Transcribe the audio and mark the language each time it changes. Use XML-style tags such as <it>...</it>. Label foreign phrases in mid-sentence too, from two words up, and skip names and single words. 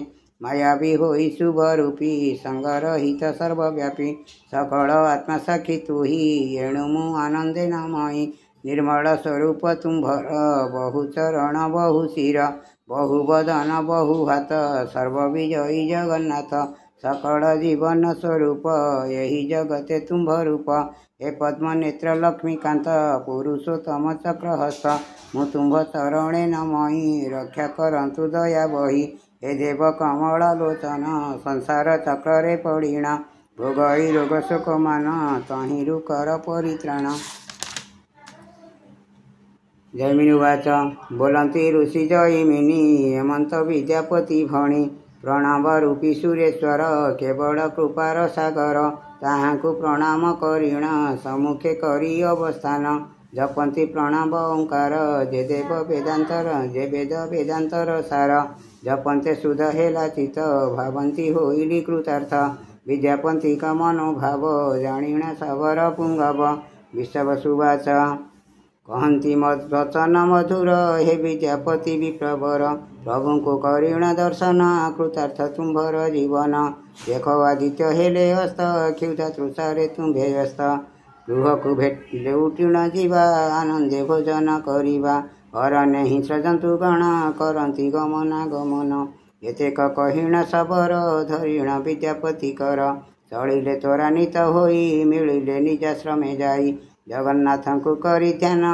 <or>ମାୟାବୀ ହୋଇ ଶୁଭ ରୂପୀ ସଙ୍ଗରହିତ ସର୍ବବ୍ୟାପୀ ସକଳ ଆତ୍ମା ସାକ୍ଷୀ ତୁ ହି ଏଣୁ ମୁ ଆନନ୍ଦେ ନମଇ ନିର୍ମଳ ସ୍ୱରୂପ ତୁମ୍ଭର ବହୁ ଚରଣ ବହୁ ଶିର ବହୁ ବଦନ ବହୁ ହାତ ସର୍ବବିଜୟୀ ଜଗନ୍ନାଥ ସକଳ ଜୀବନ ସ୍ୱରୂପ ଯହି ଜଗତେ ତୁମ୍ଭ ରୂପ ହେ ପଦ୍ମ ନେତ୍ର ଲକ୍ଷ୍ମୀକାନ୍ତ ପୁରୁଷୋତ୍ତମ ଚକ୍ରହସ୍ତ ମୁ ତୁମ୍ଭ ଚରଣେ ନମଇ ରକ୍ଷା କରନ୍ତୁ ଦୟା ବହି ହେ ଦେବ କମଳ ଲୋଚନ ସଂସାର ଚକ୍ରେ ପଡ଼ିଣ ଭୋଗଇ ରୋଗ ଶୋକ ମାନ ତହିରୁ କର ପରିତ୍ରାଣ ଜୈମିନୀ ଉବାଚ ବୋଲନ୍ତି ଋଷି ଜୈମିନୀ ହେମନ୍ତ ବିଦ୍ୟାପତି ଭଣି ପ୍ରଣାମ ରୂପୀ ସୁରେଶ୍ୱର କେବଳ କୃପାର ସାଗର ତାହାଙ୍କୁ ପ୍ରଣାମ କରିଣ ସମ୍ମୁଖେ କରି ଅବସ୍ଥାନ ଜପନ୍ତି ପ୍ରଣବ ଓଁକାର ଯେ ଦେବ ବେଦାନ୍ତର ଯେ ବେଦ ବେଦାନ୍ତର ସାର ଜପନ୍ତେ ଶୁଦ୍ଧ ହେଲା ଚିତ ଭାବନ୍ତି ହୋଇଲି କୃତାର୍ଥ ବିଦ୍ୟାପତି କା ମନୋଭାବ ଜାଣିଣ ସାବର ପୁଙ୍ଗବ ବିଶ୍ୱସୁବାଚ କହତି ବଚନ ମଧୁର ହେ ବିଦ୍ୟାପତି ବିପ୍ରବର ପ୍ରଭୁ କୋ କରିଣ ଦର୍ଶନ କୃତାର୍ଥ ତୁମ୍ଭର ଜୀବନ ଦେଖ ଆଦିତ୍ୟ ହେଲେ ହସ୍ତ କ୍ଷୁଧା ତୃଷାରେ ତୁମ୍ଭେ ବ୍ୟସ୍ତ ଗୃହକୁ ଭେଟିଲେ ଉଟିଣ ଯିବା ଆନନ୍ଦେ ଭୋଜନ କରିବା ଅରଣ୍ୟ ହିଂସ୍ର ଜନ୍ତୁ ଗଣ କରନ୍ତି ଗମନାଗମନ ଏତେକ କହିଣ ଶବର ଧରିଣ ବିଦ୍ୟାପତି କର ଚଳିଲେ ତ୍ୱରାନ୍ୱିତ ହୋଇ ମିଳିଲେ ନିଜାଶ୍ରମେ ଯାଇ ଜଗନ୍ନାଥଙ୍କୁ କରି ଧ୍ୟାନ</or>